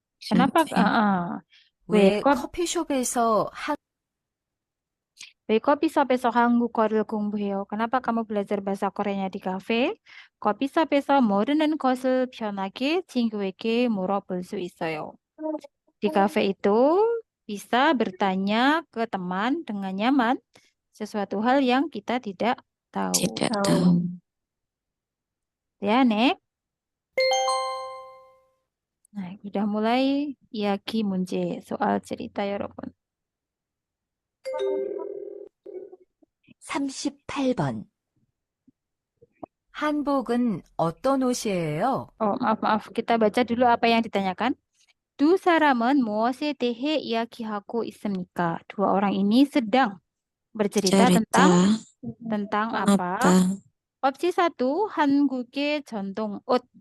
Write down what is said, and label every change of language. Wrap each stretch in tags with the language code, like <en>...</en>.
<id>Kenapa?</id> <ko>왜 커피숍에서 왜 커피숍에서 한국어를 공부해요?</ko> <id>Kenapa kamu belajar bahasa Koreanya di kafe?</id> <ko>커피숍에서 모르는 것을 편하게 친구에게 물어볼 수 있어요.</ko> <id>Di kafe itu bisa bertanya ke teman dengan nyaman sesuatu hal yang kita tidak tahu. Tidak tahu. Ya, Nek. Nah, udah mulai</id> <ko>이야기 문제</ko> <id>soal cerita ya,</id> <ko>여러분. 38번. 한복은 어떤 옷이에요?</ko> <id>Oh, maaf. Kita baca dulu apa yang ditanyakan. 두 사람은 무엇에 대해 이야기하고 있습니까? Dua orang ini sedang bercerita Cerita tentang apa? apa?</id> <ko>Opsi 1, 한국의 전통 옷.</ko>